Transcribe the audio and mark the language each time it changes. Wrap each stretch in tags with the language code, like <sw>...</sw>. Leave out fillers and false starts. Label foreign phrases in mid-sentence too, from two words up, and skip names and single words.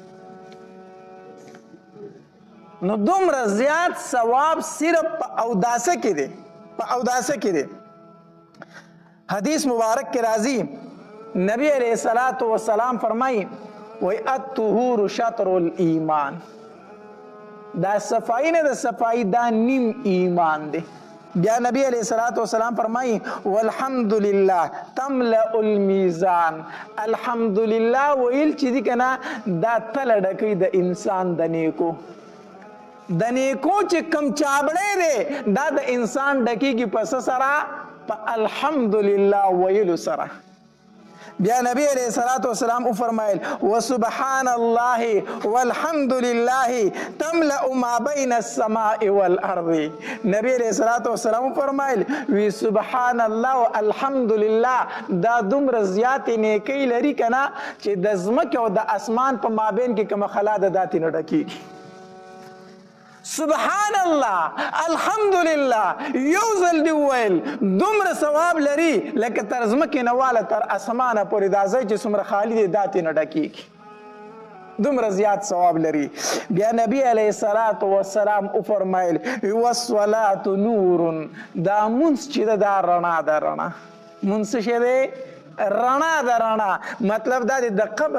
<ps>نو دومره زیات ثواب صرف په اوداسه کې دی حدیث مبارک کې راځي نبی</ps> <ar>علیہ الصلوۃ والسلام</ar> <ps>فرمایي وای</ps> <ar>الطهور شطر الایمان</ar> <ps>دا صفائی نه د صفائی دا نیم ایمان دی بیا نبی</ps> <ar>علیہ الصلوۃ والسلام</ar> <ps>فرمایي</ps> <ar>والحمدللہ تملأ المیزان</ar> <ps>الحمدللہ ویل چې دی کنه دا تل ډکوي د انسان د نیکو چې کم چابړې دی دا د انسان ډکیږي په څه سره په الحمدلله ویلو سره بیا نبی</ps> <ar>علیہ الصلوۃ والسلام</ar> <ps>فرمایل</ps> <ar>وسبحان الله والحمد لله تملأ ما بین السماء والارض</ar> <ps>نبی</ps> <ar>علیہ الصلوۃ والسلام</ar> <ps>فرمایل وی</ps> <ar>سبحان الله والحمد لله</ar> <ps>دا دومره زیات نیکی لري کنه چې د ځمکې او د اسمان په مابین کې کوم خلا د داتې نه ډکیږي</ps> <ar>سبحان الله الحمدلله</ar> <ps>یو ځل دی ویل دومره ثواب لري لکه تر ځمکې نه واله تر اسمانه پورې دا ځای چې څومره خالي دی داتې نه ډکیږي دومره زیات ثواب لري بیا نبی</ps> <ar>علیه الصلاۃ والسلام</ar> <ps>وفرمایل</ps> <ar>والصلاۃ نور</ar> <ps>دا مونځ چې دا رڼا ده مونځ څه دی رڼا ده مطلب دا دی د قبر</ps>